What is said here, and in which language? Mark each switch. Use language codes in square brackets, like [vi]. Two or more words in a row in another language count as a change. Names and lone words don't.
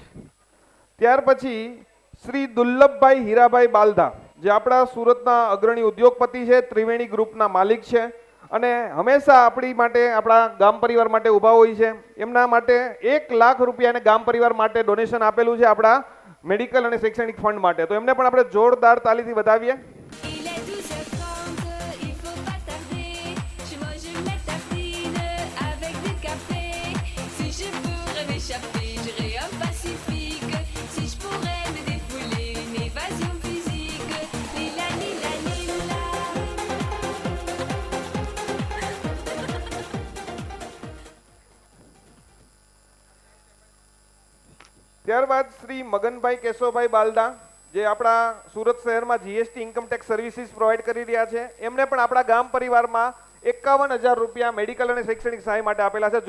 [gu] ત્યાર પછી શ્રી દુર્લભભાઈ હીરાભાઈ બાલધા, જે આપણા સુરતના અગ્રણી ઉદ્યોગપતિ છે, ત્રિવેણી ગ્રુપના માલિક છે અને હંમેશા આપણી માટે, આપણા ગામ પરિવાર માટે ઊભા હોય છે. એમના માટે 1 લાખ રૂપિયાને ગામ પરિવાર માટે ડોનેશન આપેલું છે આપણા મેડિકલ અને શૈક્ષણિક ફંડ માટે. તો એમને પણ આપણે જોરદાર તાલીથી વધાવીએ. [fr] Il est 12h30, il faut pas tarder. Chez moi je mets tartine avec du café. Si je pourrais m'échapper, j'irais au Pacifique. Si je pourrais me défouler, une évasion physique. Lila, lila, lila. [gu] ત્યારબાદ શ્રી મગનભાઈ કેશવભાઈ બાલદા, જે આપણા સુરત શહેરમાં [en] GST income tax services provide [gu] કરી રહ્યા છે, એમને પણ આપણા ગામ પરિવારમાં 51,000 રૂપિયા મેડિકલ અને શૈક્ષણિક સહાય માટે આપેલા છે.